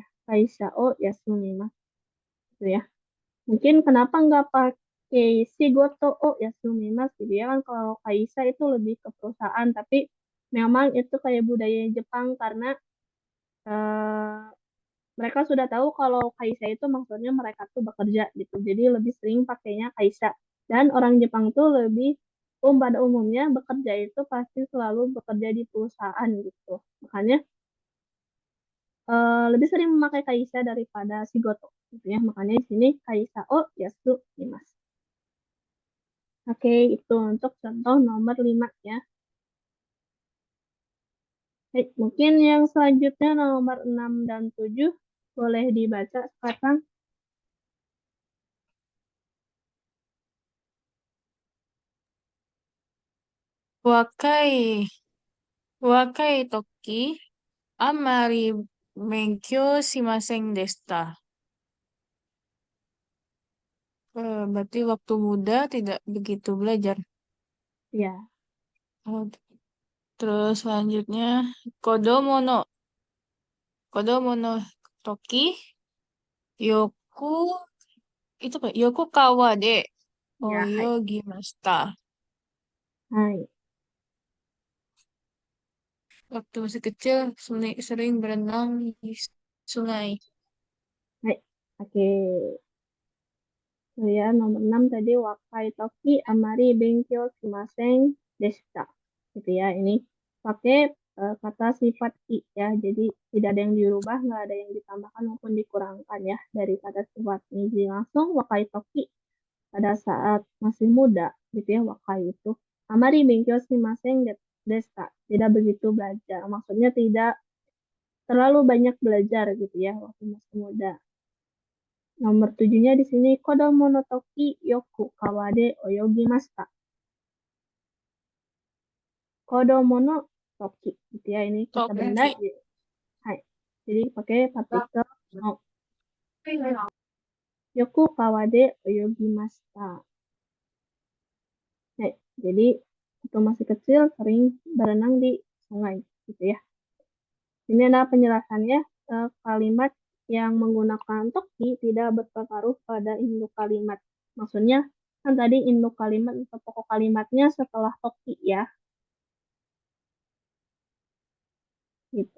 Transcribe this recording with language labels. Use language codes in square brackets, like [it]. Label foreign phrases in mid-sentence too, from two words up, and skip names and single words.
[ja] Kaisa oh yasumimasu [id] gitu ya. Mungkin kenapa nggak pakai [ja] shigoto oh yasumimasu [id] gitu ya kan, kalau Kaisa itu lebih ke perusahaan, tapi memang itu kayak budaya Jepang karena eh, mereka sudah tahu kalau kaisa itu maksudnya mereka tuh bekerja gitu. Jadi lebih sering pakainya kaisa. Dan orang Jepang tuh lebih pada umumnya bekerja itu pasti selalu bekerja di perusahaan gitu. Makanya lebih sering memakai kaisa daripada shigoto gitu ya. Makanya di sini [ja] kaisa o yasu imasu. [id] Oke, itu untuk contoh nomor 5 ya. Baik, mungkin yang selanjutnya nomor 6 dan 7 boleh dibaca sekarang. [ja] Wakai, wakai toki, amari menkyou shimasen deshita. [id] Berarti waktu muda tidak begitu belajar. Ya, Oh, terus selanjutnya, [ja] kodomo no, kodomo no toki, yoku, [id] itu apa? [ja] Yoku kawa de ya, hai. oyogimashita. Hai. [id] Waktu masih kecil, sering berenang di sungai. Hai. Oke. Ya, nomor 6 tadi [ja] wakai toki amari benkyou shimasen deshita. [id] Gitu ya, ini pakai kata sifat i ya. Jadi tidak ada yang dirubah, nggak ada yang ditambahkan maupun dikurangkan ya dari kata sifat ini. Jadi langsung [ja] wakai toki [id] pada saat masih muda gitu ya, wakai itu. [ja] Amari benkyo shimasen desta. [id] Tidak begitu belajar. Maksudnya tidak terlalu banyak belajar gitu ya waktu masih muda. Nomor tujuhnya di sini [ja] kodomo no toki yoku kawade oyogimashita. Kodomo no toki [id] gitu ya. Ini kata benda. Toki. Hai. Jadi pakai partikel no. [ja] Yoku kawade oyogimashita. [id] Nah, jadi waktu masih kecil sering berenang di sungai gitu ya. Ini adalah penjelasannya. Kalimat yang menggunakan toki tidak berpengaruh pada induk kalimat. Maksudnya kan tadi induk kalimat atau pokok kalimatnya setelah toki ya, gitu.